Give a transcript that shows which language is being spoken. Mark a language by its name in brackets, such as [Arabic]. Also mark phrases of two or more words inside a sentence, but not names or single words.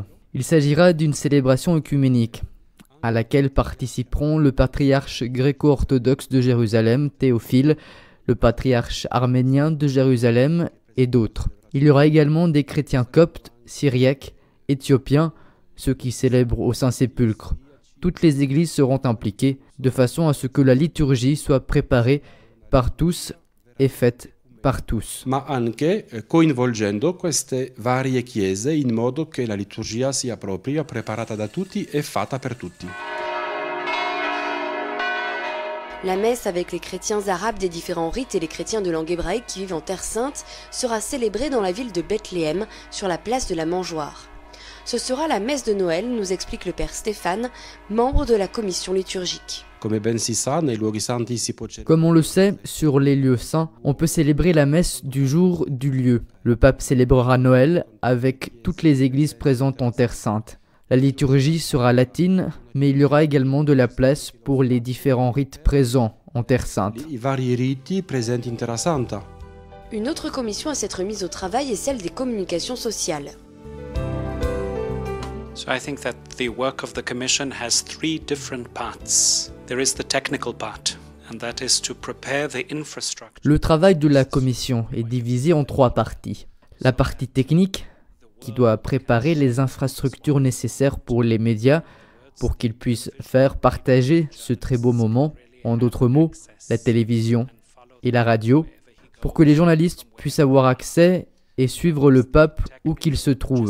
[French] Il s'agira d'une célébration œcuménique, à laquelle participeront le patriarche gréco-orthodoxe de Jérusalem, Théophile, le patriarche arménien de Jérusalem et d'autres. Il y aura également des chrétiens coptes, syriaques, éthiopiens, ceux qui célèbrent au Saint-Sépulcre. Toutes les églises seront impliquées de façon à ce que la liturgie soit préparée par tous et faite par tous. [Italian] Ma anche coinvolgendo queste varie chiese in modo che la liturgia sia propria, preparata da tutti e fatta per tutti. [French] La messe avec les chrétiens arabes des différents rites et les chrétiens de langue hébraïque qui vivent en Terre Sainte sera célébrée dans la ville de Bethléem, sur la place de la Mangeoire. Ce sera la messe de Noël, nous explique le père Stéphane, membre de la commission liturgique. Comme on le sait, sur les lieux saints, on peut célébrer la messe du jour du lieu. Le pape célébrera Noël avec toutes les églises présentes en Terre Sainte. La liturgie sera latine, mais il y aura également de la place pour les différents rites présents en Terre Sainte. Une autre commission à s'être mise au travail est celle des communications sociales. [English] So I think that the work of the Commission has 3 different parts. There is the technical part, and that is to prepare the infrastructure. [French] Le travail de la Commission est divisé en 3 parties. La partie technique, qui doit préparer les infrastructures nécessaires pour les médias, pour qu'ils puissent faire partager ce très beau moment, en d'autres mots, la télévision et la radio, pour que les journalistes puissent avoir accès et suivre le pape où qu'il se trouve.